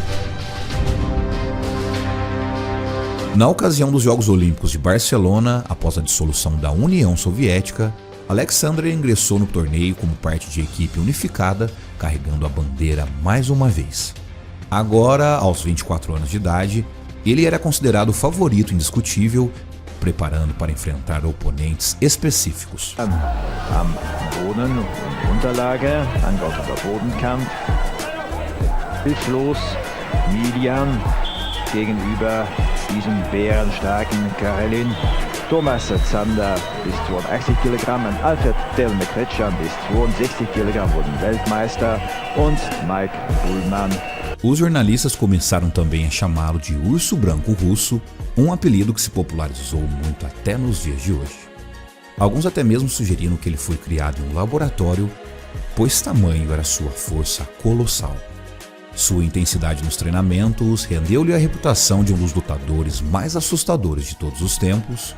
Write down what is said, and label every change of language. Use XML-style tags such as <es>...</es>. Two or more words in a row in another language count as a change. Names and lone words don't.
<pt>Na ocasião dos Jogos Olímpicos de Barcelona, após a dissolução da União Soviética, Alexander ingressou no torneio como parte de equipe unificada, carregando a bandeira mais uma vez. Agora, aos 24 anos de idade, ele era considerado o favorito indiscutível, preparando para enfrentar oponentes específicos.</pt> <de>Am Boden und Unterlage, Angriff über Bodenkampf, hilflos, Milian gegenüber diesem bärenstarken Karelin, Thomas Zander bis 82 Kilogramm und Alfred Delme-Kretschan bis 62 Kilogramm wurden Weltmeister und Mike Bullmann.</de> <pt>Os jornalistas começaram também a chamá-lo de Urso Branco Russo, um apelido que se popularizou muito até nos dias de hoje. Alguns até mesmo sugeriram que ele foi criado em um laboratório, pois tamanho era sua força colossal. Sua intensidade nos treinamentos rendeu-lhe a reputação de um dos lutadores mais assustadores de todos os tempos.</pt>